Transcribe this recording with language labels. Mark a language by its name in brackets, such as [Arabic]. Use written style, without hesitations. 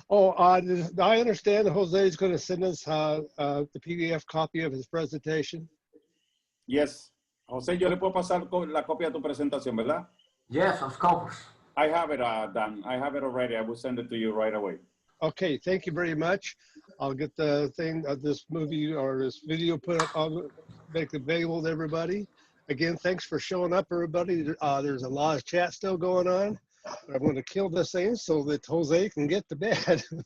[English] Oh, I understand Jose is going to send us the PDF copy of his presentation. Yes. [Spanish] Jose, yo le puedo pasar la copia de tu presentación, ¿verdad? [English] Yes, of course. I have it done. I have it already. I will send it to you right away. Okay, thank you very much. I'll get the thing of this movie or this video put up, make it available to everybody. Again, thanks for showing up, everybody. There's a lot of chat still going on. I'm going to kill this thing so that Jose can get to bed.